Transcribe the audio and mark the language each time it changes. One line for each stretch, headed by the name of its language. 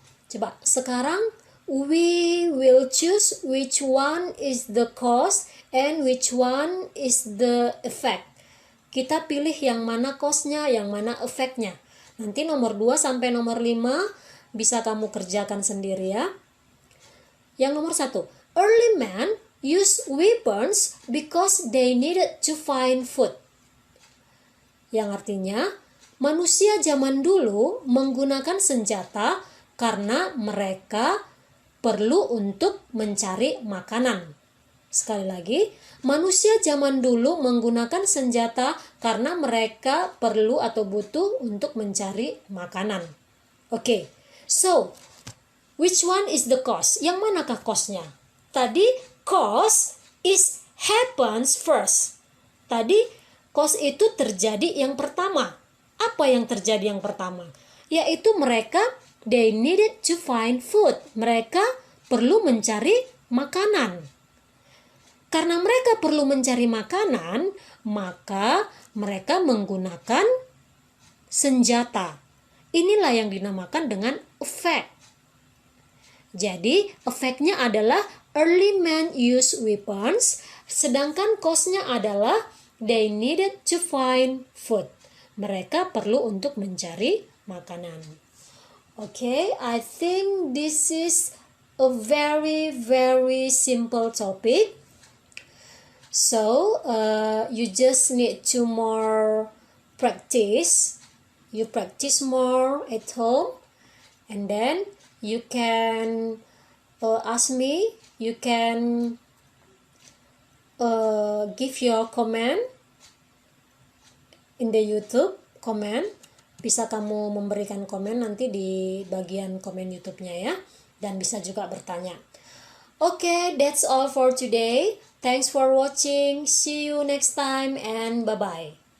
Indonesian: Coba sekarang
English: we will choose which one is the cause and which one is the effect.
Indonesian: Kita pilih yang mana cause-nya, yang mana efeknya. Nanti nomor 2 sampai nomor 5 bisa kamu kerjakan sendiri ya. Yang nomor 1,
English: early men use weapons because they needed to find food.
Indonesian: Yang artinya, manusia zaman dulu menggunakan senjata karena mereka perlu untuk mencari makanan. Sekali lagi, manusia zaman dulu menggunakan senjata karena mereka perlu atau butuh untuk mencari makanan.
English: Oke, so which one is the cause?
Indonesian: Yang manakah cause-nya? Tadi
English: cause is happens first.
Indonesian: Tadi cause itu terjadi yang pertama. Apa yang terjadi yang pertama? Yaitu mereka
English: they needed to find food.
Indonesian: Mereka perlu mencari makanan. Karena mereka perlu mencari makanan, maka mereka menggunakan senjata. Inilah yang dinamakan dengan effect. Jadi, efeknya adalah
English: early men use weapons,
Indonesian: sedangkan cause-nya adalah
English: they needed to find food.
Indonesian: Mereka perlu untuk mencari makanan.
English: Okay, I think this is a very, very simple topic. So, you just need to more practice. You practice more at home, and then you can ask me. You can give your comment in the YouTube comment.
Indonesian: Bisa kamu memberikan komen nanti di bagian komen YouTube-nya ya, dan bisa juga bertanya.
English: Okay, that's all for today. Thanks for watching. See you next time and bye-bye.